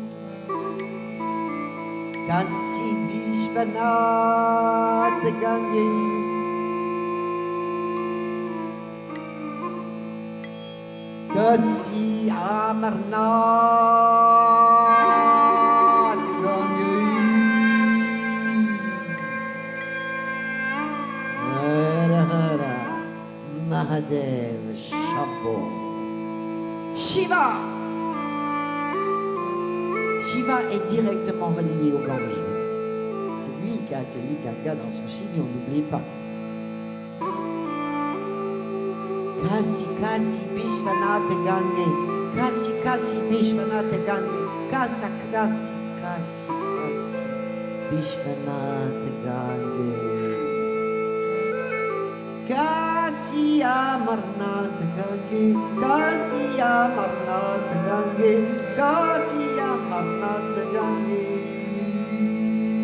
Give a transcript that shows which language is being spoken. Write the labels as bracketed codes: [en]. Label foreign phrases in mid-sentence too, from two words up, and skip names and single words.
[fr] Kasi Vishwanath Gange Kasi Amarnath Gange [hi] हर हर महादेव शम्भो. [fr] Shiva! Shiva est directement relié au Gange. C'est lui qui a accueilli Ganga dans son Chili, on n'oublie pas. Kasi Kasi Vishwanath Gange, Kasi Kasi Vishwanath Gange, Kasa Kasi Kasi Kasi Vishwanath Gange. Kasi Amarnath Gange, Kasi Amarnath Gange, Kasi Amarnath Gange.